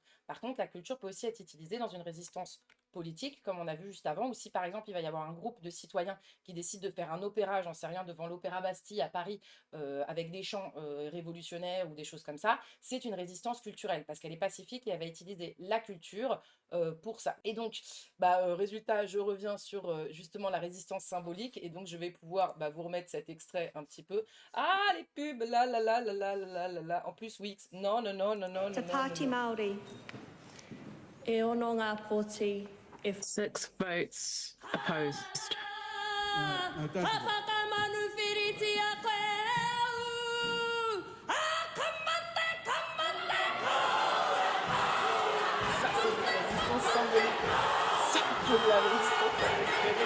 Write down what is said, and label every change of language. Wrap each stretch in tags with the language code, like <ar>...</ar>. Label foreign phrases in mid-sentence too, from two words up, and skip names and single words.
<fr>Par contre, la culture peut aussi être utilisée dans une résistance politique, comme on a vu juste avant, ou si par exemple il va y avoir un groupe de citoyens qui décide de faire un opéra, j'en sais rien, devant l'Opéra Bastille à Paris, avec des chants révolutionnaires ou des choses comme ça, c'est une résistance culturelle, parce qu'elle est pacifique et elle va utiliser la culture pour ça. Et donc, résultat, je reviens sur justement la résistance symbolique, et donc je vais pouvoir vous remettre cet extrait un petit peu. Ah, les pubs, là, là, là, là, là, là, là, là. En plus, Wix, non, non, non, non, non,</fr> <mi>Te</mi> <fr>non, non,</fr> <mi>Pāti</mi> <fr>non.</fr> <mi>Māori, e ono ngā pōti e</mi> <en>6 votes opposed.</en> <fr>Ça, c'est une résistance symbolique. Ça, c'est la résistance symbolique.</fr>